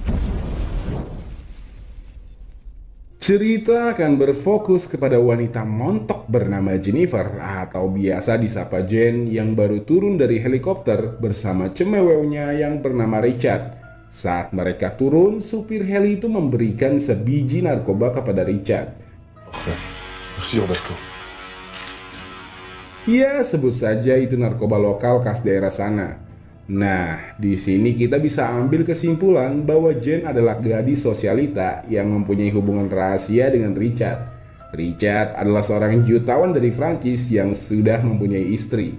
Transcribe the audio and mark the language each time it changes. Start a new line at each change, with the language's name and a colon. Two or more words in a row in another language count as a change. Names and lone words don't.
Indonesian: Cerita akan berfokus kepada wanita montok bernama Jennifer atau biasa disapa Jane yang baru turun dari helikopter bersama cemewewnya yang bernama Richard. Saat mereka turun, supir heli itu memberikan sebiji narkoba kepada Richard.
French: Merci, d'accord.
Indonesian: Ya, sebut saja itu narkoba lokal khas daerah sana. Nah, di sini kita bisa ambil kesimpulan bahwa Jane adalah gadis sosialita yang mempunyai hubungan rahasia dengan Richard. Richard adalah seorang jutawan dari Prancis yang sudah mempunyai istri.